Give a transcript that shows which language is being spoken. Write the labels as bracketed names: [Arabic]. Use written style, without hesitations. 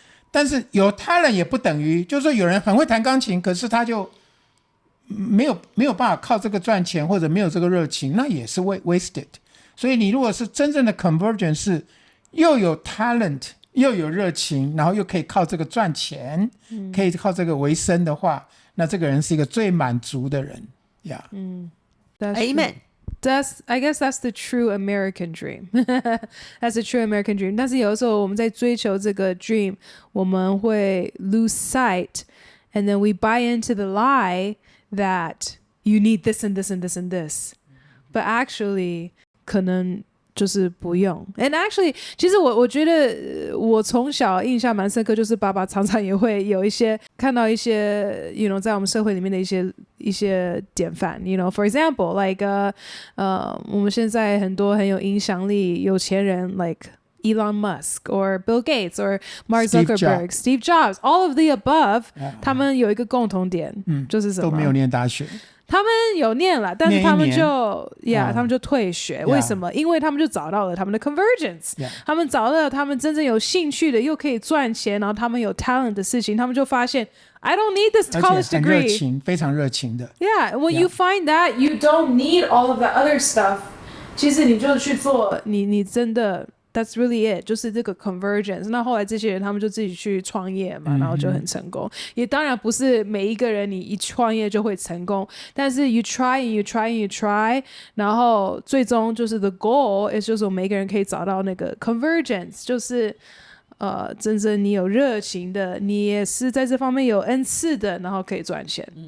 [Chinese] 但是有 talent 也不等于就是说有人很会弹钢琴，可是他就没有办法靠这个赚钱，或者没有这个热情，那也是 wasted。所以你如果是真正的 convergence， 是又有 talent 又有热情，然后又可以靠这个赚钱，可以靠这个为生的话，那这个人是一个最满足的人。 [English] Amen。 I guess that's the true American dream. That's the true American dream. 但是有的时候我们在追求这个 dream，我们会 lose sight, and then we buy into the lie that you need this and this and this and this. [Chinese] But actually, 可能就是不用。 And actually 其实我觉得我从小印象蛮深刻，就是爸爸常常也会有一些看到一些 在我们社会里面的一些典范。 For example, like 我们现在很多很有影响力有钱人 like Elon Musk or Bill Gates or Mark Zuckerberg, Steve Jobs, all of the above，他们有一个共同点，就是什么？都没有念大学。他们有念了，但是他们就退学。为什么？因为他们就找到了他们的 convergence， 他们找到了他们真正有兴趣的又可以赚钱，然后他们有 talent 的事情，他们就发现 I don't need this college 而且很 [English] degree， [Chinese] 热情，非常热情的。 [English] when you find that you don't need all of the other stuff，其实你就去做你真的 That's really it，就是这个 convergence。 [Chinese] 那后来这些人他们就自己去创业嘛，然后就很成功。也当然不是每一个人你一创业就会成功，但是 you try and you try and you try， 然后最终就是 the goal is 就是我们每个人可以找到那个 convergence， 就是真正你有热情的，你也是在这方面有恩赐的，然后可以赚钱。